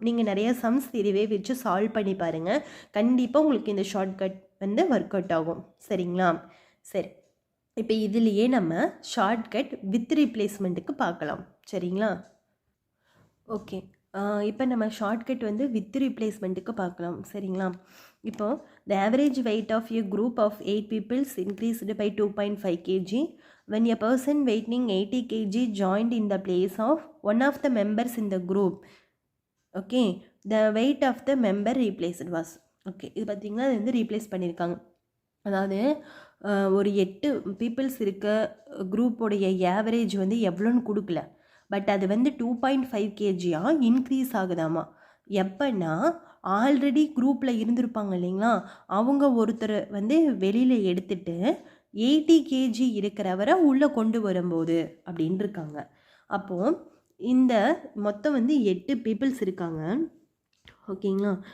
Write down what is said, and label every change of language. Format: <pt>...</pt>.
<ta>நீங்கள் நிறைய சம்ஸ் இதுவே வச்சு சால்வ் பண்ணி பாருங்கள். கண்டிப்பாக உங்களுக்கு இந்த ஷார்ட்கட் வந்து ஒர்க் அவுட் ஆகும். சரிங்களா? சரி, இப்போ இதுலேயே நம்ம ஷார்ட்கட் வித் ரீப்ளேஸ்மெண்ட்டுக்கு பார்க்கலாம். சரிங்களா? ஓகே, இப்போ நம்ம ஷார்ட்கட் வந்து வித் ரீப்ளேஸ்மெண்ட்டுக்கு பார்க்கலாம். சரிங்களா?</ta> <en>இப்போது the average weight of a group of 8 peoples increased by 2.5 kg when a person weighing 80 kg joined in the place of one of the members in the group. Okay, the weight of the member replaced was.</en> <ta>Okay, இது பார்த்திங்கன்னா அது வந்து replace பண்ணியிருக்காங்க. அதாவது ஒரு 8 peoples இருக்க குரூப்போடைய average வந்து எவ்வளோன்னு கொடுக்கல. பட் அது வந்து 2.5 kgயாக இன்க்ரீஸ் ஆகுதாமா. எப்போன்னா ஆல்ரெடி குரூப்பில் இருந்திருப்பாங்க இல்லைங்களா, அவங்க ஒருத்தர் வந்து வெளியில் எடுத்துட்டு 80 kg இருக்கிறவரை உள்ளே கொண்டு வரும்போது அப்படின்னு இருக்காங்க. அப்போது இந்த மொத்தம் வந்து 8 பீப்புள்ஸ் இருக்காங்க. ஓகேங்களா.</ta>